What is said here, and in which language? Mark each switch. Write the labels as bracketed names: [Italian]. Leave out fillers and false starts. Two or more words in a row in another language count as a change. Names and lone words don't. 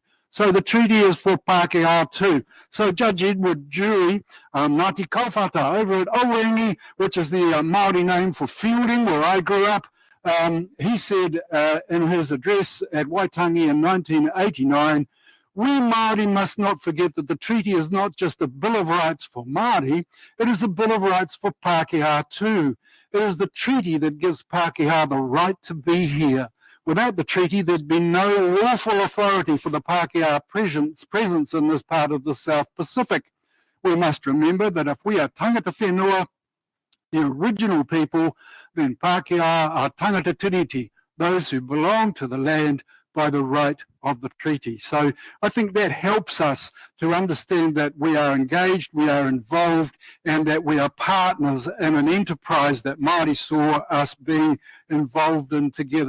[English] So the treaty is for Pākehā too. So Judge Edward Jury, Ngāti Kaupata over at Orangi, which is the Māori name for fielding, where I grew up, he said in his address at Waitangi in 1989, we Māori must not forget that the treaty is not just a Bill of Rights for Māori, it is a Bill of Rights for Pākehā too. It is the treaty that gives Pākehā the right to be here. Without the treaty, there'd be no lawful authority for the Pākehā presence in this part of the South Pacific. We must remember that if we are [Māori] tangata whenua, [English] the original people, then Pākehā are [Māori] tangata tiriti, [English] those who belong to the land by the right of the treaty. So I think that helps us to understand that we are engaged, we are involved, and that we are partners in an enterprise that Māori saw us being involved in together.